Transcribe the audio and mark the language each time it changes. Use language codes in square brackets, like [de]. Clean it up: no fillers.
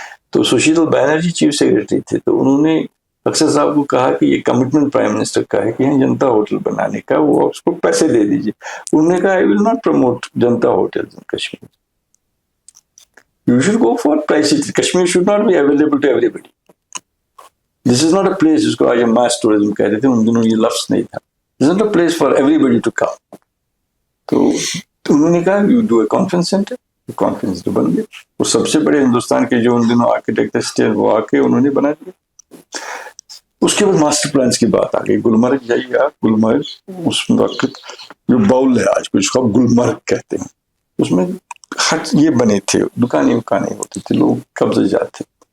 [ur] تو Sushil Banerjee chief secretary تھے, تو انہوں نے اکثر صاحب کو کہا کہ یہ کمٹمنٹ پرائم منسٹر کا ہے کہ یہاں جنتا ہوٹل بنانے کا, وہ اس کو پیسے دے دیجیے. [en] انہوں نے کہا آئی ول ناٹ پروموٹ جنتا hotel in Kashmir, you should go for price. Kashmir should not be available to everybody. This is not a place, [ur] جس کو آج ہم ماس ٹورزم کہہ رہے تھے, ان دنوں یہ لفظ نہیں تھا. [en] This is not a place for everybody to come. [ur] تو انہوں نے کہا [en] You do a conference center. [ur] Conference تو بن گیا, وہ سب سے بڑے ہندوستان کے جو ان دنوں آرکیٹیکٹ تھے وہ آ کے انہوں نے بنا دیا. اس کے بعد ماسٹر پلانس کی بات آ گئی. گلمرگ جائیے آپ, گلمرگ اس وقت جو باؤل ہے آج کو, جس کو آپ گلمرگ کہتے ہیں, اس میں ہٹ یہ بنے تھے, دکانیں وکانیں ہوتی تھی, لوگ قبضے جاتے.